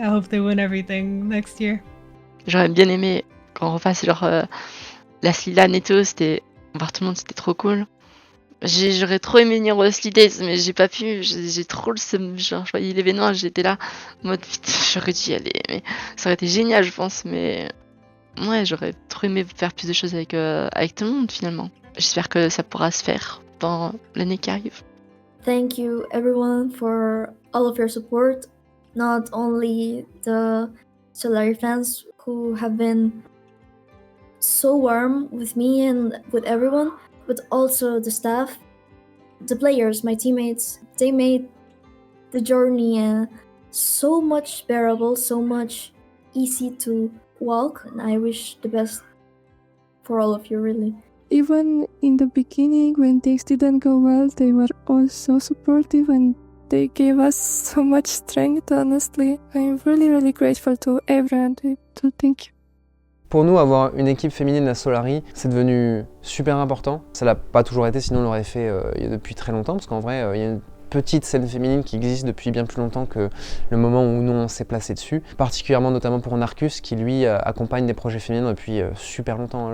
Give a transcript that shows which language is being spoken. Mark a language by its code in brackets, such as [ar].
[en] I hope they win everything next year. [fr] J'aurais bien aimé qu'on refasse la Slilan et tout, voir tout le monde, c'était trop cool. J'aurais trop aimé venir au Slidays, mais j'ai pas pu, j'ai trop le seum, je voyais l'événement, j'étais là, en mode putain, j'aurais dû y aller, mais ça aurait été génial je pense, mais ouais, j'aurais trop aimé faire plus de choses avec tout le monde finalement. J'espère que ça pourra se faire dans l'année qui arrive. [en] Thank you everyone for all of your support, not only the Solary fans who have been so warm with me and with everyone, but also the staff, the players, my teammates. They made the journey so much bearable, so much easy to walk, and I wish the best for all of you, really. Even in the beginning, when things didn't go well, they were all so supportive and They gave us so much strength, honestly. I'm really, really grateful to everyone. Thank you. [fr] Pour nous, avoir une équipe féminine à Solary, c'est devenu super important. Ça l'a pas toujours été, sinon on l'aurait fait depuis très longtemps, parce qu'en vrai, il y a une petite scène féminine qui existe depuis bien plus longtemps que le moment où nous on s'est placé dessus. Particulièrement notamment pour Narcus qui lui accompagne des projets féminins depuis super longtemps.